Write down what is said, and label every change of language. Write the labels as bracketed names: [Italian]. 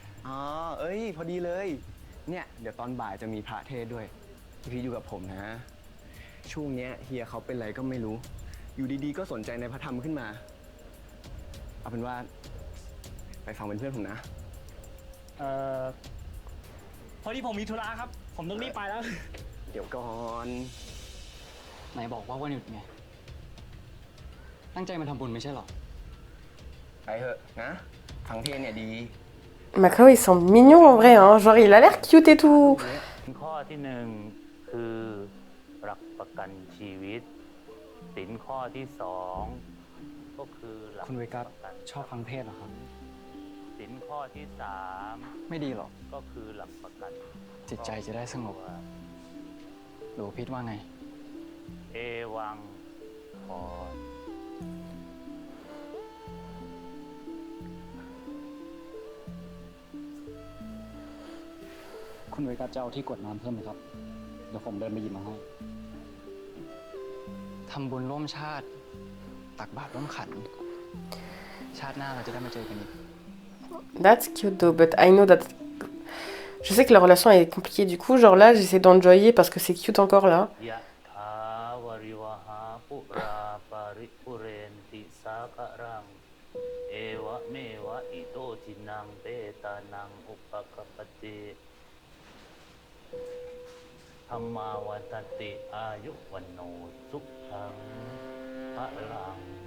[Thai] อ๋อ เอ้ย พอดีเลย เนี่ย เดี๋ยวตอนบ่ายจะมีพระเทศน์ด้วย พี่พีทอยู่กับผมนะ ช่วงเนี้ยเฮียเขาเป็นอะไรก็ไม่รู้ อยู่ดีๆ ก็สนใจในพระธรรมขึ้นมา เอาเป็นว่า ไปฟังเป็นเพื่อนผมนะ พอดีผมมีธุระครับ ผมต้องรีบไปแล้ว เดี๋ยวก่อน ไหนบอกว่าวันหยุดไง ตั้งใจมาทำบุญไม่ใช่หรอ ไปเถอะนะ ฟังเทศน์เนี่ยดี [French] Macao ils sont mignons en vrai, hein. Genre il a l'air cute et tout. [Thai] ข้อที่หนึ่งคือหลักประกันชีวิตสินข้อที่สองก็คือหลัก คุณเวกัส ประกัน ชอบฟังเทศน์เหรอครับ สินข้อที่สาม ไม่ดีหรอก ก็คือหลักประกัน จิตใจจะได้สงบ หรือพิดว่าไง เอวังพอ คุณเวกัสจะเอาที่กดน้ำเพิ่มไหมครับ เดี๋ยวผมเดินไปหยิบมาให้ ทำบุญร่วมชาติ ตักบาตรร่วมขัน ชาติหน้าเราจะได้มาเจอกันอีก [English] That's cute though, but I know that. [French] Je sais que la relation est compliquée du coup, genre là j'essaie d'enjoyer parce que c'est cute encore là. [Pali] ยะถาวริวหาปุราปาริปุเรนติสาคารังเอวะเมวะอิโตจินังเปตานังอุปกปปติธรรมาวัฏติอายุวันโนสุขังพลัง